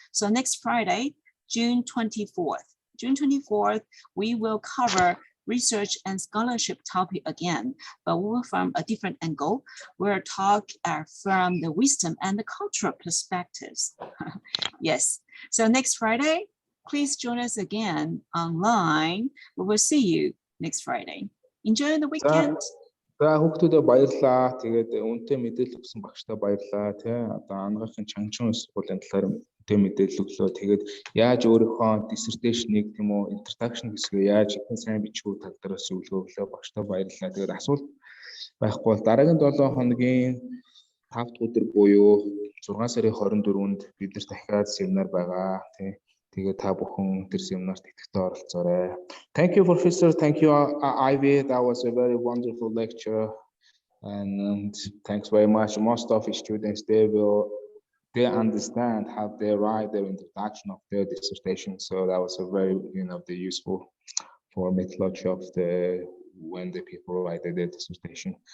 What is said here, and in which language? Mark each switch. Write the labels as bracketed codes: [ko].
[en] So next Friday, June 24th, we will cover research and scholarship topic again, but we will from a different angle. We'll talk from the wisdom and the cultural perspectives. Yes, so next Friday, please join us again online. We will see you next Friday. Enjoy the weekend. [mn] За хүүхдүүдэд баярлалаа. Тэгээд үнэтэй мэдээлэл өгсөн багштай баярлалаа. Тэ одоо анагаахын Чангчин сургуулийн талаар үнэтэй мэдээлэл өглөө. Тэгээд яаж өөрийнхөө dissertation-ыг тийм үү introduction хэсгээ яаж ихэнх сайн бичих үү тал дээрээс өглөө багштай баярлалаа. Тэгээд асуулт байхгүй бол дараагийн 7 хоногийн 5 дахь өдөр буюу 6 сарын 24-нд бид нар дахиад семинар байгаа. Тэ тэгээд та бүхэн тэр семинарт идэвхтэй оролцоорой. [en] Thank you, Professor. Thank you, Ivy. That was a very wonderful lecture. And thanks very much. Most of the students, they understand how they write their introduction of their dissertation. So that was a very, useful for methodology of when the people write their dissertation.